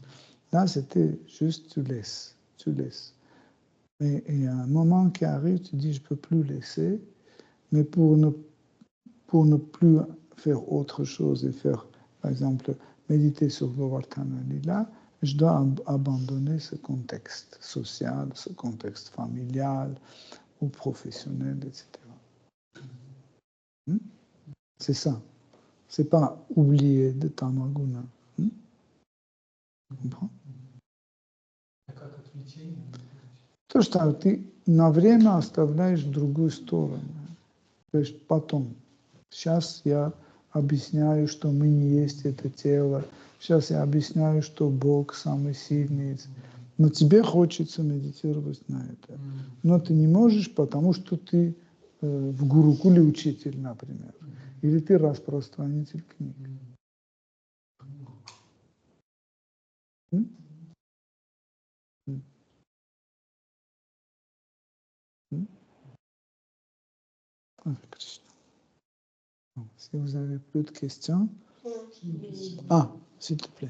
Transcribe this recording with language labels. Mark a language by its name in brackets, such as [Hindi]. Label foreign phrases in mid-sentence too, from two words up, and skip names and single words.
[French] Là, c'était juste tu laisses. Et il y a un moment qui arrive, tu dis je peux plus laisser, mais pour ne plus faire autre chose et faire, par exemple, méditer sur Govardhana Lila, je dois abandonner ce contexte social, ce contexte familial ou professionnel, etc. C'est ça. C'est pas oublier de Tamaguna. Tu comprends? [Russian] То, что ты на время оставляешь в другую сторону. То есть потом. Сейчас я объясняю, что мы не есть это тело. Сейчас я объясняю, что Бог самый сильный. Но тебе хочется медитировать на это. Но ты не можешь, потому что ты в Гурукуле учитель, например. Или ты распространитель книг. [French] Si vous avez plus de questions. Ah, s'il te plaît.